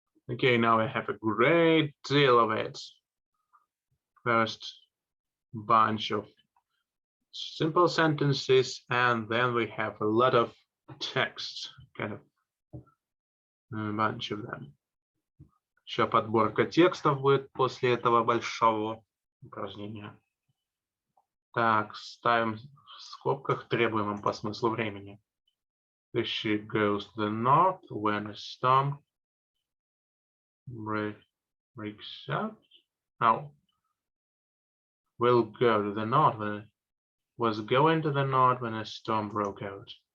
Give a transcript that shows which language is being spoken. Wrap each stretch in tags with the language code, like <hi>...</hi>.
<en>Okay, now I have a great deal of it. First bunch of simple sentences, and then we have a lot of text, kind of a bunch of them.</en> <ru>Еще подборка текстов будет после этого большого упражнения. Так, ставим в скобках требуемым по смыслу времени.</ru> <en>The ship goes to the north when a storm breaks up. No. Will go to the north was going to the north when a storm broke out.</en>